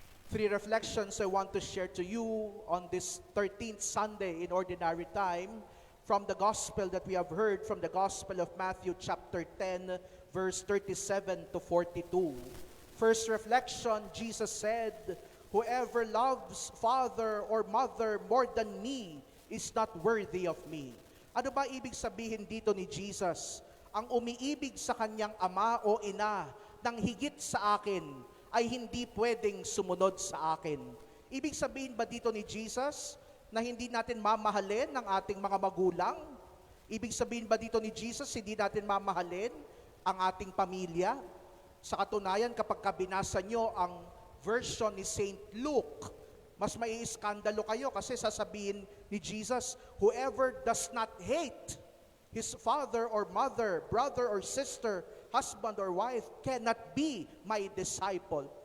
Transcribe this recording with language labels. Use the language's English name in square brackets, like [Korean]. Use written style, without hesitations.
[English] 3 reflections I want to share to you on this 13th Sunday in Ordinary Time from the Gospel that we have heard from the Gospel of Matthew chapter 10, verse 37 to 42. First reflection, Jesus said, "Whoever loves father or mother more than me is not worthy of me." [Filipino] Ano ba ibig sabihin dito ni Jesus? Ang umiibig sa kanyang ama o ina ng higit sa akin ay hindi pwedeng sumunod sa akin. Ibig sabihin ba dito ni Jesus na hindi natin mamahalin ng ating mga magulang? Ibig sabihin ba dito ni Jesus hindi natin mamahalin ang ating pamilya? Sa katunayan, kapag binasa nyo ang version ni Saint Luke, Mas maiiskandalo kayo kasi sasabihin ni Jesus, [English] whoever does not hate his father or mother, brother or sister, husband or wife, cannot be my disciple.